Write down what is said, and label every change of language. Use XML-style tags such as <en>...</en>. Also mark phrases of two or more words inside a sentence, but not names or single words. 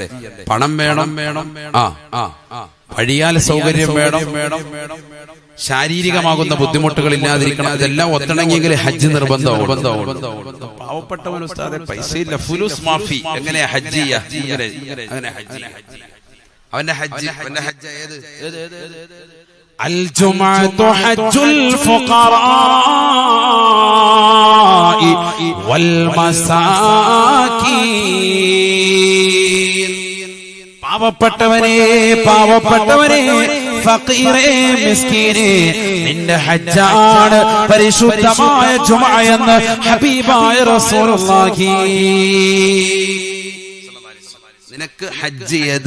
<ml>പണം വേണം, വഴിയാൽ സൗകര്യം വേണം, ശാരീരികമാകുന്ന ബുദ്ധിമുട്ടുകൾ ഇല്ലാതിരിക്കണം. ഇതെല്ലാം ഒത്തിണങ്ങിയെങ്കിൽ ഹജ്ജ് നിർബന്ധമാണ്. പാവപ്പെട്ടവൻ ഉസ്താദെ പൈസ ഇല്ല,</ml> <ar>فلوس مافي,</ar> <ml>എങ്ങനെയാ ഹജ്ജ് ചെയ്യാ? അങ്ങനെ ഹജ്ജ് അവന്റെ ഹജ്ജ് ഏത്?</ml> <ar>الجمعة حج الفقراء والمساكين.</ar> <ml>പാവപ്പെട്ടവനെ ഫഖീറേ മിസ്കീനേ, നിന്റെ ഹജ്ജാണ് പരിശുദ്ധമായ ജുമുഅ എന്ന് ഹബീബായ റസൂലുള്ളാഹി. നിനക്ക് ഹജ്ജ് ഏത്?</ml>